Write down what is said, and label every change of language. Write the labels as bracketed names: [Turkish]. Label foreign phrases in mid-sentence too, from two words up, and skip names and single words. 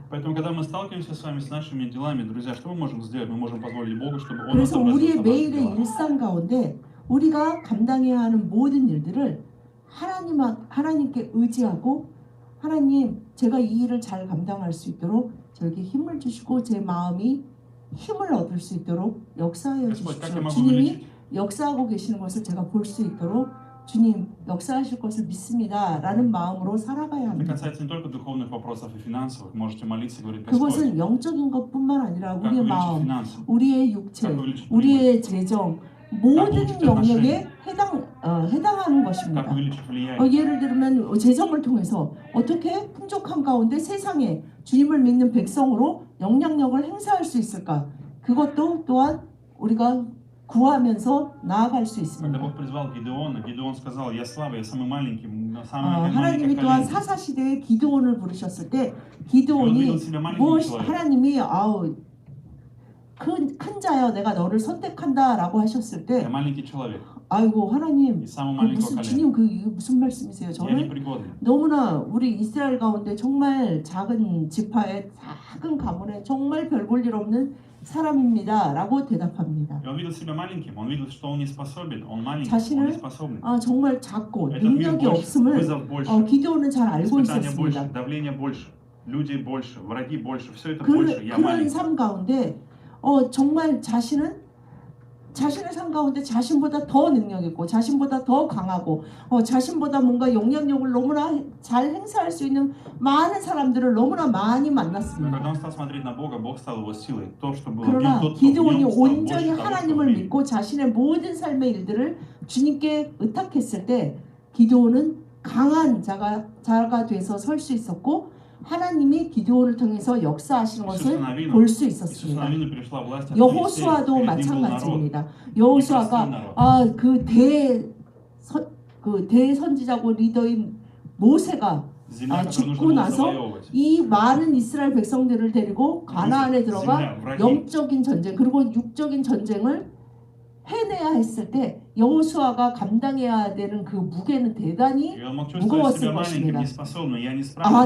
[Russian] Поэтому, когда мы сталкиваемся с вами с нашими делами, друзья, что мы можем сделать? Мы можем позволить Богу, чтобы Он [Korean] 그래서 [Russian] отобразился [Korean] 우리의 [Russian] в наших [Korean] 매일의 [Russian] делах. [Korean] 일상 가운데 우리가 감당해야 하는 모든 일들을 하나님께 의지하고 하나님 제가 이 일을 잘 감당할 수 있도록 저에게 힘을 주시고 제 마음이 힘을 얻을 수 있도록 역사하여 [Russian] Господь, как я [Korean] 주십시오. [Russian] могу [Korean] 주님이 [Russian] увеличить? [Korean] 역사하고 계시는 것을 제가 볼 수 있도록 주님 역사하실 것을 믿습니다 라는 마음으로 살아가야 [Russian] Это [Korean] 합니다. [Russian] касается не только духовных вопросов и финансовых. Можете молиться и говорить, Господь, [Korean] 그것은 영적인 것뿐만 아니라 [Russian] как [Korean] 우리의 [Russian] увеличить [Korean] 마음, [Russian] финансы, [Korean] 우리의 육체, [Russian] как увеличить прибыль, [Korean] 우리의 재정 모든 [Russian] увеличить [Korean] 영역에 해당하는 [Russian] как [Korean] 것입니다. [Russian] увеличить влияние. [Korean] 예를 들면 재정을 통해서 어떻게 풍족한 가운데 세상에 주님을 믿는 백성으로 영향력을 행사할 수 있을까? 그것도 또한 우리가 구하면서 나아갈 수 [Russian] Когда [Korean] 있습니다. [Russian] Бог призвал Гидеона, Гидеон сказал, я слабый, я самый маленький, самый [Korean] 하나님이 [Russian] маленький [Korean] 또한 [Russian] колено. [Korean] 사사 시대에 기드온을 부르셨을 때 [Russian] И он [Korean] 기드온이 [Russian] видел себя маленьким [Korean] 무엇 [Russian] человеком. [Korean] 하나님이 큰 자여 내가 너를 선택한다라고 하셨을 [Russian] Я [Korean] 때 [Russian] маленький человек, [Korean] 아이고 하나님 [Russian] и самого [Korean] 그 [Russian] маленького [Korean] 무슨 [Russian] колена. [Korean] 주님 이게 무슨 말씀이세요? [Russian] Я [Korean] 저는 [Russian] непригодный. [Korean] 너무나 우리 이스라엘 가운데 정말 작은 지파의 작은 가문에 정말 별 볼 일 없는 사람입니다 라고 대답합니다. [Russian] И он видел себя маленьким, он видел, что он не способен, он маленький, [Korean] 자신을 [Russian] он не способный. [Korean] 정말 작고 [Russian] Этот мир [Korean] 능력이 [Russian] больше, [Korean] 없음을 [Russian] вызов больше, [Korean] 기드온은 잘 알고 [Russian] испытания больше, [Korean] 있었습니다. [Russian] давление больше, людей больше, враги больше, все это больше, я [Korean] 그런 [Russian] маленький. [Korean] 삶 가운데 정말 자신의 삶 가운데 자신보다 더 능력 있고 자신보다 더 강하고 자신보다 뭔가 영향력을 너무나 잘 행사할 수 있는 많은 사람들을 너무나 많이 [Russian] Но [Korean] 만났습니다. [Russian] когда он стал смотреть на Бога, Бог стал его силой. То, что было в [Korean] 그러나 [Russian] нем, тот, кто в [Korean] 기드온이 [Russian] нем, стал [Korean] 온전히 [Russian] больше того, что в [Korean] 하나님을 [Russian] мире. [Korean] 믿고 자신의 모든 삶의 일들을 주님께 의탁했을 때 기드온은 강한 자가 돼서 설 수 있었고 하나님이 기드온을 통해서 역사하시는 것을 볼 수 [Russian] Иисусу [Korean] 있었습니다. [Russian] Навину пришла власть от [Korean] 여호수아도 [Russian] Моисея, перед ним был народ. [Korean] 마찬가지입니다. 여호수아가 그 대선지자고 리더인 모세가 [Russian] Земля, которую [Korean] 죽고 [Russian] нужно было [Korean] 나서 [Russian] завоевывать. [Korean] 이 많은 이스라엘 백성들을 데리고 가나안에 들어가 [Russian] Земля, враги. [Korean] 영적인 전쟁 그리고 육적인 전쟁을 해내야 했을 때 여호수아가 감당해야 되는 그 무게는 대단히 [Russian] И он мог чувствовать себя [Korean] 무거웠을 [Russian] маленьким, [Korean] 것입니다. [Russian] неспособным. Я не справлюсь,